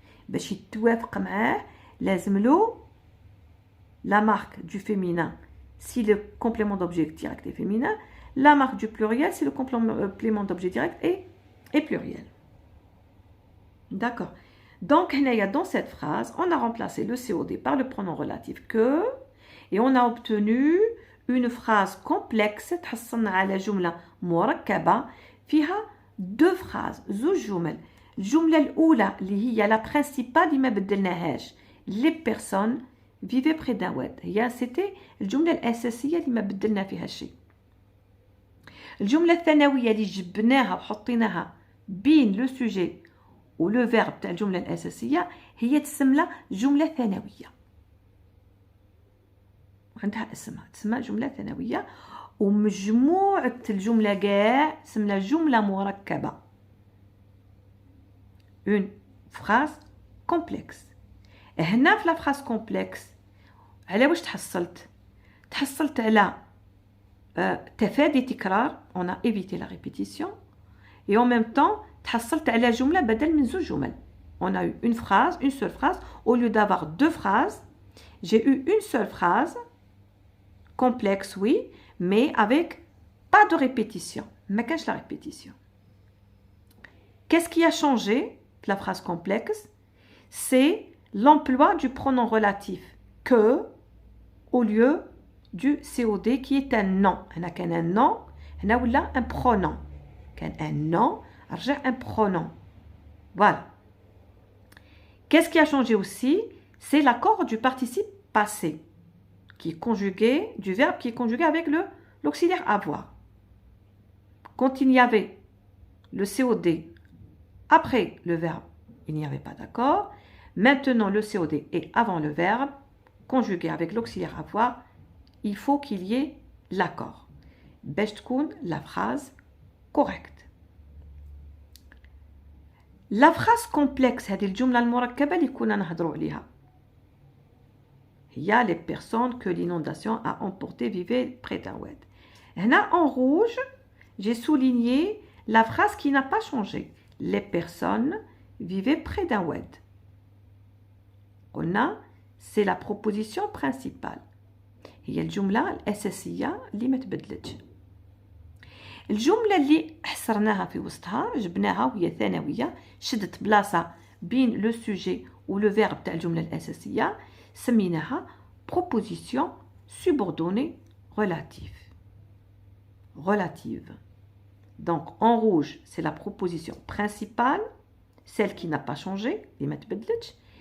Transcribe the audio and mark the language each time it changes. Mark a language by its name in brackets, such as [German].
[Arabic] باش يتوافق معاه لازم له [French] la marque du féminin si le complément d'objet direct est féminin, la marque du pluriel si le complément d'objet direct est pluriel. D'accord. Donc dans cette phrase, on a remplacé le COD par le pronom relatif que et on a obtenu une phrase complexe [Arabic] تحصلنا على جملة مركبة فيها [French] deux phrases [Arabic] زوج جمل. الجملة الأولى اللي هي la principale اللي ما بدلناهاش les personnes [French] vivait près d'un wad. C'était [Arabic] الجملة الأساسية اللي ما بدلنا فيها شيء. الجملة الثانوية اللي جبناها وحطيناها بين لو سوجي ولو فيرب تاع الجملة الأساسية هي تسمى جملة ثانوية. عندها اسمها تسمى جملة ثانوية، ومجموعة الجملة كاع تسمى جملة مركبة. [French] une phrase complexe. [Arabic] هنا في لا phrase complexe على واش تحصلت على تفادي تكرار، [French] on a évité la répétition, et en même temps [Arabic] تحصلت على جملة بدل من زوج جمل. [French] On a eu une phrase, une seule phrase, au lieu d'avoir deux phrases, j'ai eu une seule phrase, complexe oui, mais avec pas de répétition. [Arabic] ما كانش [French] la répétition. Qu'est-ce qui a changé la phrase complexe? C'est l'emploi du pronom relatif que au lieu du COD qui est un nom. On a qu'un nom, on a un pronom. Un nom, un pronom. Voilà. Qu'est-ce qui a changé aussi? C'est l'accord du participe passé, qui est conjugué, du verbe qui est conjugué avec l'auxiliaire avoir. Quand il y avait le COD après le verbe, il n'y avait pas d'accord. Maintenant, le COD est avant le verbe, conjugué avec l'auxiliaire avoir, il faut qu'il y ait l'accord. [Arabic] باش تكون [French] la phrase correcte. La phrase complexe, [Arabic] هذه الجملة المركبة اللي كنا نهضروا عليها. هي [French] les personnes que l'inondation a emporté vivaient près d'un wad. [Arabic] هنا [French] en rouge, j'ai souligné la phrase qui n'a pas changé. Les personnes vivaient près d'un wad. [Arabic] قلنا [French] c'est la proposition principale. [Arabic] هي الجملة الأساسية اللي ما تبدلتش. الجملة اللي حصرناها في وسطها جبناها وهي ثانوية، شدت بلاصة بين لو سوجي ولو فيرب تاع الجملة الأساسية، سميناها proposition subordonnée relative. [French] Relative. Donc en rouge, c'est la proposition principale, celle qui n'a pas changé, [Arabic] اللي ما تبدلتش.